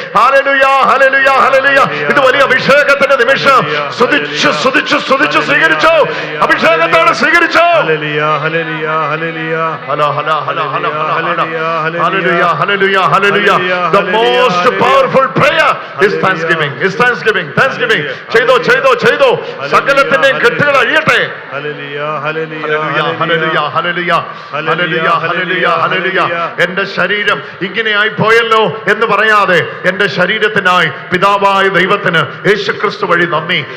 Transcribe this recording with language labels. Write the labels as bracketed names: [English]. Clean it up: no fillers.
[Malayalam] Hallelujah, hallelujah, hallelujah. ഇത് വലിയ അഭിഷേകത്തിന്റെ നിമിഷം. സ്തുതിച്ചു സ്തുതിച്ചു സ്തുതിച്ചു സ്വീകരിച്ചോ, അഭിഷേകത്തോടെ സ്വീകരിച്ചോ. Hallelujah, hallelujah, hallelujah. Hala Hala Hala Hala hallelujah, hallelujah, hallelujah. [English] The most powerful prayer is thanksgiving, is thanksgiving, thanksgiving. [Malayalam] ചെയ്തോ ചെയ്തോ ചെയ്തോ, സകലത്തിന്റെയും കെട്ടുകൾ അഴിയട്ടെ. Hallelujah, hallelujah, hallelujah, hallelujah, hallelujah, hallelujah, hallelujah. എന്റെ ശരീരം ഇങ്ങനെയായി പോയല്ലോ എന്ന് പറയാതെ എന്റെ ശരീരത്തിനായി പിതാവായ ദൈവത്തിന് യേശുക്രിസ്തു വഴി നന്ദി.